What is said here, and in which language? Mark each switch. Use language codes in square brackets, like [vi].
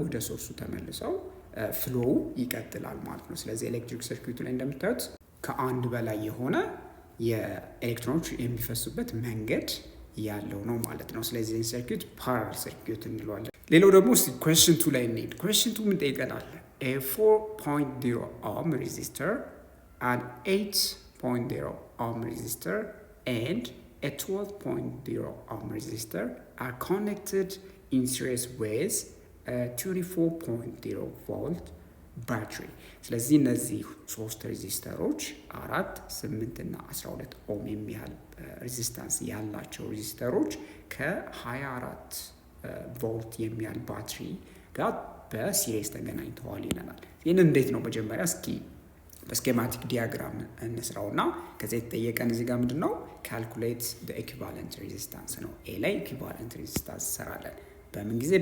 [am] ወደ ሶርሱ ተመልሰው ፍሎው ይቀጥላል ማለት ነው። ስለዚህ ኤሌክትሪክ ሰርኪዩቱ ላይ እንደምታዩት ከአንድ በላይ የሆነ የኤሌክትሮኖች የሚፈሱበት መንገድ ያለው ነው ማለት ነው። ስለዚህ ሰርኪዩት ፓራለል ሰርኪዩት እንለዋለን። ሌላው ደግሞ ኩዌስችን 2 ላይ እንሂድ። ኩዌስችን 2 ምን ጠይቀናል? [en] a 4.0 ohm resistor, an 8.0 ohm resistor and a 12.0 ohm resistor are connected in series with a 24.0 volt battery. [am] ስለዚህ እነዚህ ሶስት ሬዚስተሮች 4፣ 8 እና 12 ኦም የሚያህል ሬዚስታንስ ያላቸው ሬዚስተሮች ከ24 ቮልት የሚያህል ባትሪ ጋር በሲሪስ ተገናኝተዋል ይለናል። ይህንን እንዴት ነው መጀመሪያ እስኪ በስኬማቲክ ዲያግራም እንስራውና ከዛ የተጠየቀን እዚህ ጋር ምንድነው [en] ካልኩሌት ዘ ኢኩቫለንት ሬዚስታንስ [am] ነው። ኤ ላይ ኢኩቫለንት ሬዚስታንስ እንሰራለን። በምን ጊዜ?